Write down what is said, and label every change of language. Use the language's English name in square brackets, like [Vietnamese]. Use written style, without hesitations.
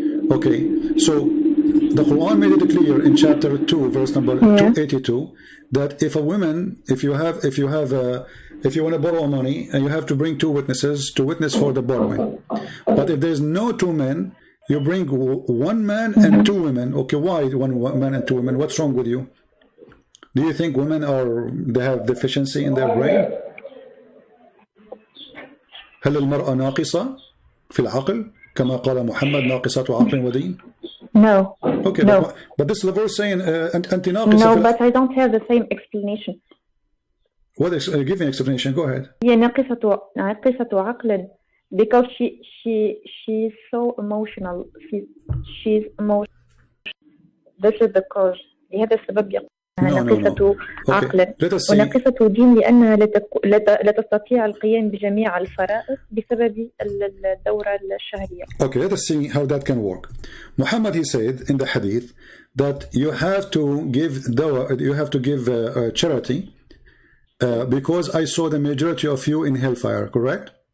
[English] Okay, so the Quran made it clear in chapter 2, verse number 282, that if a woman, if you want to borrow money and you have to bring two witnesses to witness for the borrowing, but if there's no two men, you bring one man and two women. Okay, why one man and two women? What's wrong with you? Do you think women they have deficiency in their brain? [Arabic] هل المرأة ناقصة في العقل كما قال محمد ناقصة عقل ودين? [English] No. Okay, no. But this is the verse saying [Arabic] أنت ناقصة. [English] No, but I don't have the same explanation. What give me an explanation? Go ahead. [Arabic] هي ناقصة عقل. [English] Because she's so emotional. She's emotional. This is the cause. [Arabic] لهذا السبب يقول ناقصة عقل وناقصة دين لأنها لا تستطيع القيام بجميع الفرائض بسبب الدورة الشهرية. [English] Okay, let us see how that can work. Muhammad, he said in the hadith that you have to give charity because I saw the majority of you in hellfire, correct?